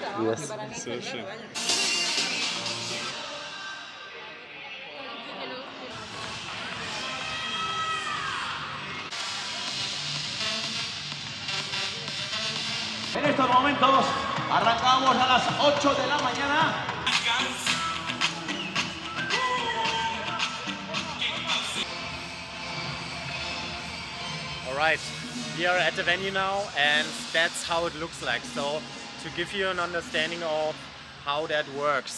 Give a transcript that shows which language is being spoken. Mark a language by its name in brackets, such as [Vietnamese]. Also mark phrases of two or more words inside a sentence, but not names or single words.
[English] Yes. [German] So schön. [Spanish] En estos momentos arrancamos a las 8 de la mañana. [English] Alright, we are at the venue now and that's how it looks like. So to give you an understanding of how that works.